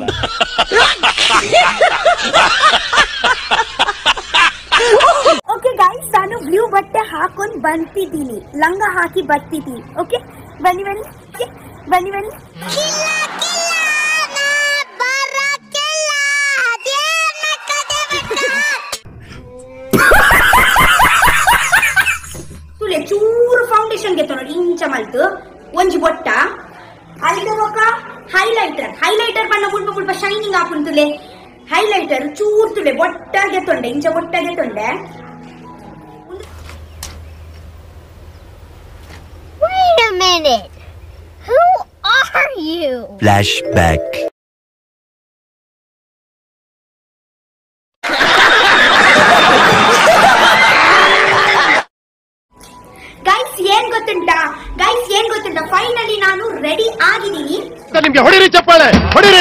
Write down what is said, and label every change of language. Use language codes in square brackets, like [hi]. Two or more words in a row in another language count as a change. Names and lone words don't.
[en] okay guys, [kn] ನಾನು ಬ್ಲೂ ಬಟ್ಟೆ ಹಾಕೊಂಡ್ ಬಂತಿದ್ದೀನಿ, ಲಂಗ ಹಾಕಿ ಬರ್ತಿದ್ದೀನಿ. [tcy] ಓಕೆ [kn] ಬನ್ನಿ ಬನ್ನಿ ಬನ್ನಿ ಬನ್ನಿ. [tcy] ತುಲೆ ಚೂರು ಫೌಂಡೇಶನ್ ಗೆ ನೋಡಿ ಇಂಚ ಮಲ್ತು ಒಂಜಿ ಬೊಟ್ಟ ಹೈಲೈಟರ್ ಬಣ್ಣ ಮುಲ್ಪ ಶೈನಿಂಗ್ ಹಾಕೊಂಡು ತುಲೆ ಹೈಲೈಟರ್ ಚೂರು ತುಲೆ ಬೊಟ್ಟಾಗೆ ತೊಂಡೆ ಇಂಚ ಬೊಟ್ಟಾಗೆ ತೊಂಡೆ. [en] Wait a minute. Who are you? Flashback. [kn] ಗೈಸ್ ಏನ್ ಗೊತ್ತುಂಟಾ, ಫೈನಲಿ ನಾನು ರೆಡಿ ಆಗಿದ್ದೀನಿ. ನಿಮ್ಗೆ ಹೊಡಿರಿ ಚಪ್ಪಾಳೆ ಹೊಡಿರಿ.